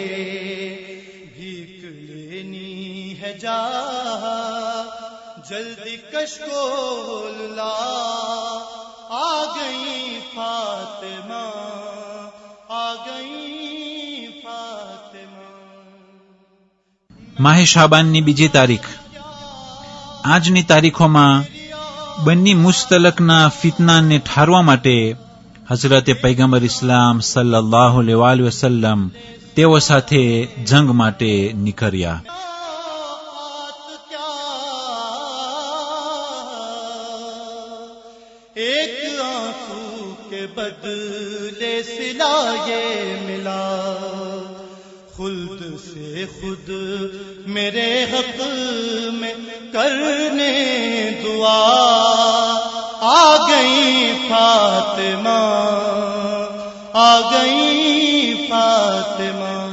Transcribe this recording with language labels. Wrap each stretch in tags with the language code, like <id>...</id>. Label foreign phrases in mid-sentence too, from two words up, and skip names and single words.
<ur>بھیک لینی ہے جا جلدی کشکول لا، آ گئی فاطمہ، آ گئی فاطمہ.</ur> <gu>માહે શાબાનની બીજી તારીખ. આજની તારીખોમાં બન્ની મુસ્તલકના ફિતનાને ઠારવા માટે હઝરતે પૈગંબર ઇસ્લામ</gu> <ar>صلى الله عليه وسلم</ar> <gu>તેઓ સાથે જંગ માટે નીકળ્યા.</gu> <ur>ایک آنسو کے بدلے صلہ یہ ملا، خلد سے خود میرے حق میں کرنے دعا، آ گئی فاطمہ، آ گئی فاطمہ.</ur>